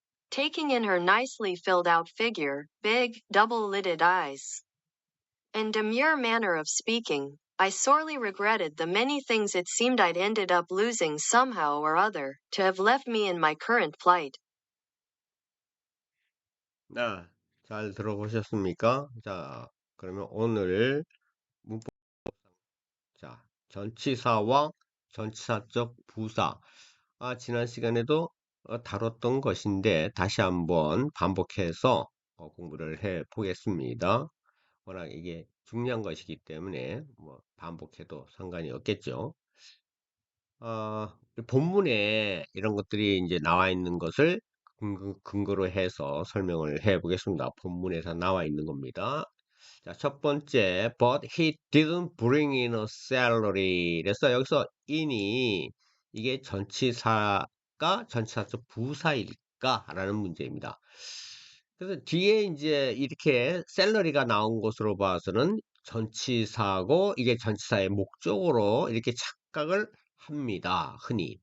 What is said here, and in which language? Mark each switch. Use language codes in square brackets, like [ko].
[en] Taking in her nicely filled out figure, big, double-lidded eyes, and demure manner of speaking, I sorely regretted the many things it seemed I'd ended up losing somehow or other, to have left me in my current plight. [ko] 네, 잘 들어보셨습니까? 자, 그러면 오늘 문법, 자, 전치사와 전치사적 부사. 지난 시간에도 다뤘던 것인데 다시 한번 반복해서 공부를 해 보겠습니다. 워낙 이게 중요한 것이기 때문에 뭐 반복해도 상관이 없겠죠. 본문에 이런 것들이 이제 나와 있는 것을 근거로 해서 설명을 해 보겠습니다. 본문에서 나와 있는 겁니다. 자, 첫 번째, [en] but he didn't bring in a salary. [ko] 그래서 여기서 in이 이게 전치사가 전치사적 부사일까? 라는 문제입니다. 그래서 뒤에 이제 이렇게 셀러리가 나온 것으로 봐서는 전치사고 이게 전치사의 목적으로 이렇게 착각을 합니다. 흔히.